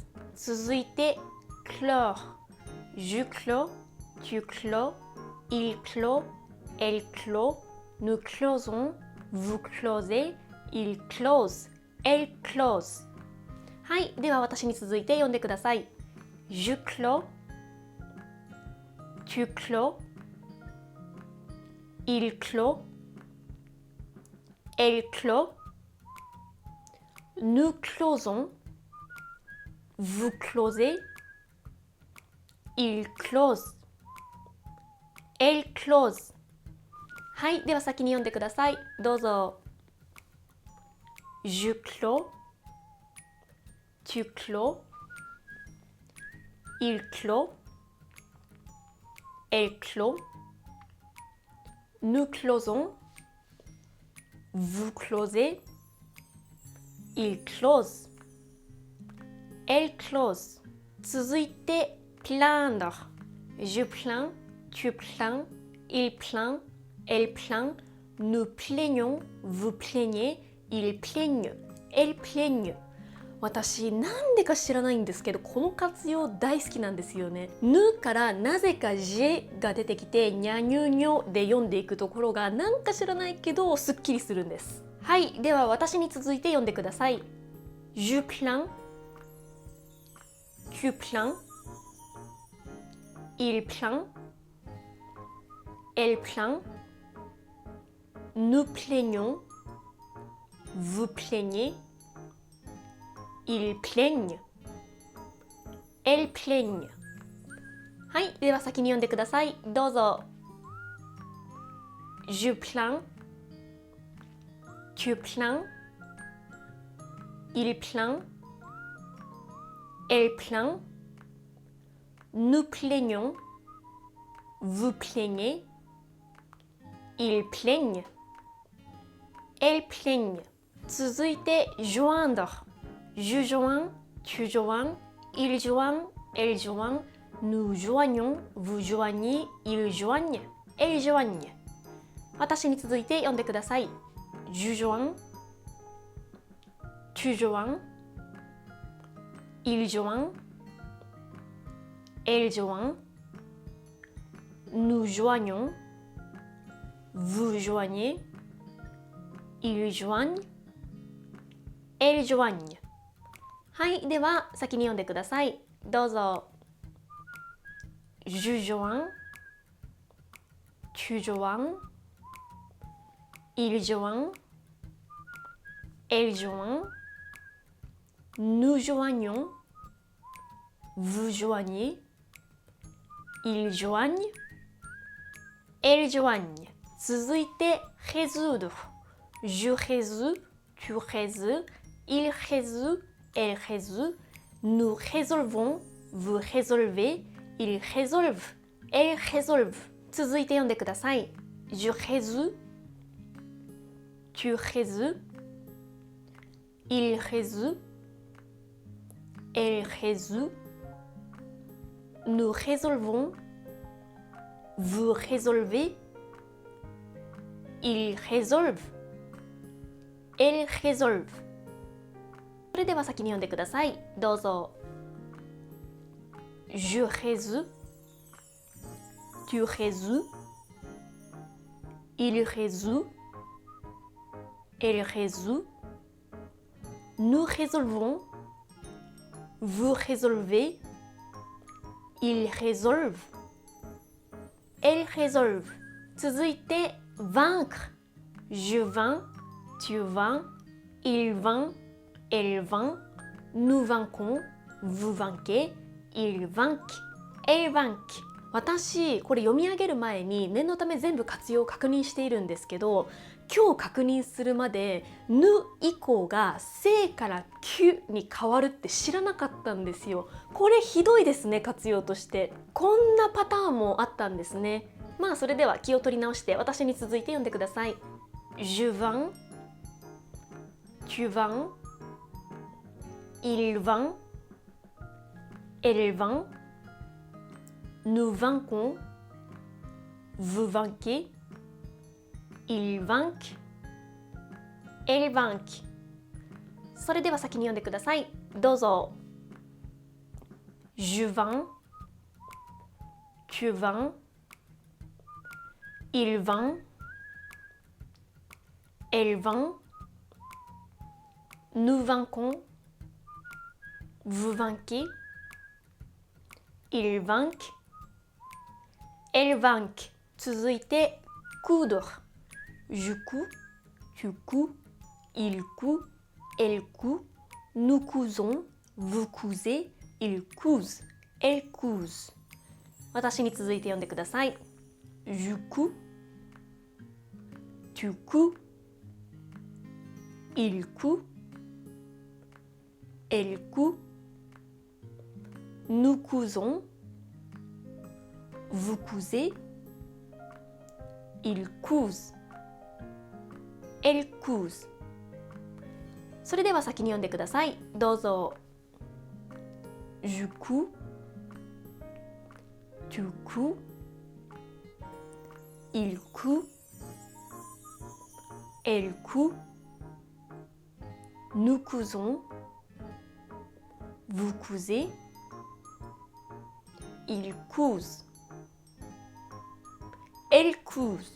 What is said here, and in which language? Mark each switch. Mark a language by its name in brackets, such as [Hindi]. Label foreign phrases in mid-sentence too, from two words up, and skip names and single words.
[Japanese] 続いて clore. [French] Je clôt, tu clôt, il clôt, elle clôt, nous closons, vous closez, il close, elle close. [Japanese] はい、では私に続いて読んでください。 [French] Je clôt, tu clôt, il clôt, elle clôt, nous closons, vous closez, il close, elle close。 [Japanese] はい、では先に読んでください。 [French] どうぞ。Je clôt, tu clôt, il clôt, elle clôt, nous closons, vous closez, il close, elle close。続いて、plaindre。Je plains, tu plains, il plaint, elle plaint, nous plaignons, vous plaignez, ils plaignent, elles plaignent。 [Japanese] 私なんでか知らないんですけどこの活用大好きなんですよね。ぬからなぜかジェが出てきてにゃにゅにょで読んでいくところがなんか知らないけどすっきりするんです。はい、では私に続いて読んでください。 [French] Je plains, tu plains, il plaint, elle plaint, nous plaignons, vous plaignez, ils plaignent, elles plaignent。 [Japanese] はい、では先に読んでください。 [French] どうぞ。Je plains, tu plains, il plaint, elle plaint, nous plaignons, vous plaignez, ils plaignent, elles plaignent。続いて joindre。Je joins, tu joins, il joint, elle joint, nous joignons, vous joignez, ils joignent, elles joignent。 [Japanese] 私に続いて読んでください。 [French] Je joins, tu joins, il joint, elle joint, nous joignons, vous joignez, ils joignent, elles joignent。 [Japanese] はい、では先に読んでください。 [French] どうぞ。Je joins, tu joins, il joint, elle joint, nous joignons, vous joignez, ils joignent, elles joignent。続いて résoudre。Je résous, tu résous, il résout, elle résout, nous résolvons, vous résolvez, ils résolvent, elles résolvent。 [Japanese] 続いて読んでください。 [French] Je résous, tu résous, il résout, elle résout, nous résolvons, vous résolvez, ils résolvent, elles résolvent。 [Japanese] それでは先に読んでください。 [French] どうぞ。Je résous, tu résous, il résout, elle résout, nous résolvons, vous résolvez, ils résolvent, elles résolvent。続いて vaincre。Je vins, tu vins, il vint, elle vint, nous vainquons, vous vainquez, ils vainquent, elles vainquent。 [Japanese] 私これ読み上げる前に念のため全部活用を確認しているんですけど、今日確認するまでぬ以降がせからきゅに変わるって知らなかったんですよ。これひどいですね、活用として。こんなパターンもあったんですね。まあそれでは気を取り直して私に続いて読んでください。 [French] Je vins, tu vins, il vint, elle vint, nous vainquons, vous vainquez, ils vainquent, elles vainquent。 [Japanese] それでは先に読んでください。 [French] どうぞ。Je vins, tu vins, il vint, elle vint, nous vainquons, vous vainquez, ils vainquent, elles vainquent。続いて coudre。Je couds, tu couds, il coud, elle coud, nous cousons, vous cousez, ils cousent, elles cousent。 [Japanese] 私に続いて読んでください。 [French] Je couds, tu couds, il coud, elle coud, nous cousons, vous cousez, il couse, elle couse。 [Japanese] それでは先に読んでください。 [French] どうぞ。Je couds, tu couds, il coud, elle coud, nous cousons, vous cousez, il couse, elle couse。